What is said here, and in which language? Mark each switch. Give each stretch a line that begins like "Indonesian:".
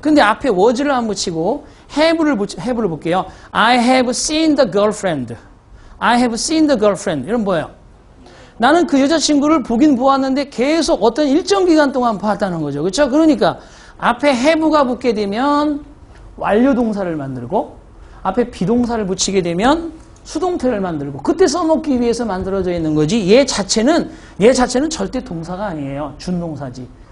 Korean: 근데 앞에 was를 안 붙이고 have를 볼게요.
English: I have seen the girlfriend. I have seen the girlfriend.
Korean: 이런 뭐예요? 나는 그 여자친구를 보긴 보았는데 계속 어떤 일정 기간 동안 봤다는 거죠. 그렇죠? 그러니까 앞에 have가 붙게 되면 완료동사를 만들고 앞에 비동사를 붙이게 되면 수동태를 만들고 그때 써먹기 위해서 만들어져 있는 거지 얘 자체는 절대 동사가 아니에요. 준동사지.